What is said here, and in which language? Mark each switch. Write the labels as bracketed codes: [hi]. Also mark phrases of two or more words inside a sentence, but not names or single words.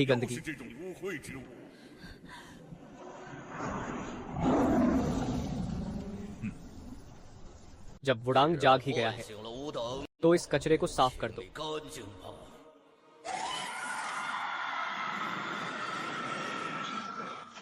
[zh] 又 [hi] गंदगी। [zh] 是这种污秽之物。 [hi] जब वुडांग जाग ही गया है [zh] 醒了吾等， [hi] तो इस कचरे को साफ कर दो। [zh] 干净吧。